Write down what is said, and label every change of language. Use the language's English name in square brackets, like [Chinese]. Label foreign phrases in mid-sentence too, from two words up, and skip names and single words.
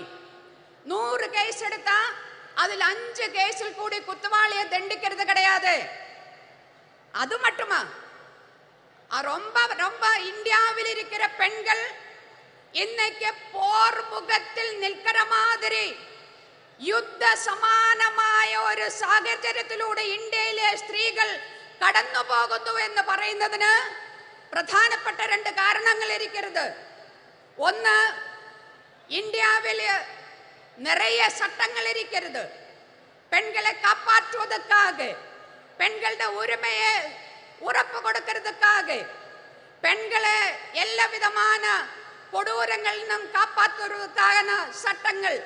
[Tamil] 100 கேஸ் எடுத்தா அதில் 5 கேஸில் கூடி குத்தவாளியை தண்டிக்கிறது கிடையாது. அது மட்டுமா, ரொம்ப ரொம்ப இந்தியாவில் இருக்கிற பெண்கள் இன்னைக்கு போர் முகத்தில் நிற்கிற மாதிரி யுத்த [Malayalam] സമാനമായ ഒരു സാഹചര്യത്തിലൂടെ ഇന്ത്യയിലെ സ്ത്രീകൾ കടന്നു പോകുന്നു എന്ന് പറയുന്നതിന് പ്രധാനപ്പെട്ട 2 കാരണങ്ങൾ ഇരിക്കുന്നത്. ഒന്ന്, ഇന്ത്യയിൽ [Tamil] நிறைய சட்டங்கள் இருக்கிறது பெண்களை காப்பாற்றுவதற்காக, பெண்களோட உரிமையை உறப்பு கொடுக்கிறதுக்காக, பெண்களை எல்லா விதமான கொடூரங்களிலும் காப்பாற்றுவதற்கான சட்டங்கள்.